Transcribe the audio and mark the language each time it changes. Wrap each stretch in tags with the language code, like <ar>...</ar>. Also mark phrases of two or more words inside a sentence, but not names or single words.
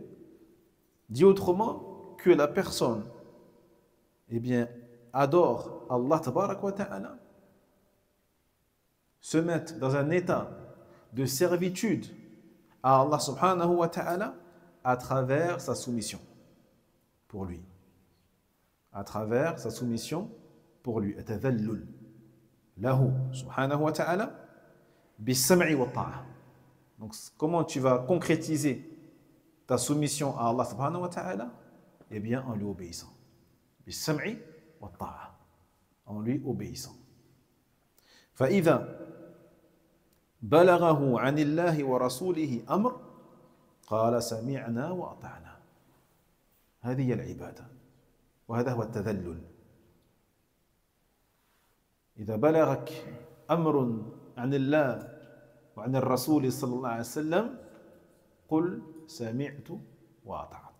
<fr>Dit autrement, que la personne, eh bien, adore</fr> <ar>الله تبارك وتعالى,</ar> <fr>se mette dans un état de servitude à</fr> <ar>الله سبحانه وتعالى</ar> <fr>à travers sa soumission pour lui. À travers sa soumission pour lui.</fr> <ar>التذلل له سبحانه وتعالى بالسمع والطاعة.</ar> <fr>Donc comment tu vas concrétiser ta soumission à</fr> <ar>الله سبحانه وتعالى?</ar> <fr>Eh bien en lui obéissant.</fr> <ar>بالسمع والطاعة.</ar> <fr>En lui obéissant.</fr> <ar>فإذا بلغه عن الله ورسوله أمر قال سمعنا وأطعنا. هذه هي العبادة وهذا هو التذلل. إذا بلغك أمر عن الله وعن الرسول صلى الله عليه وسلم قل سمعت وأطعت.</ar>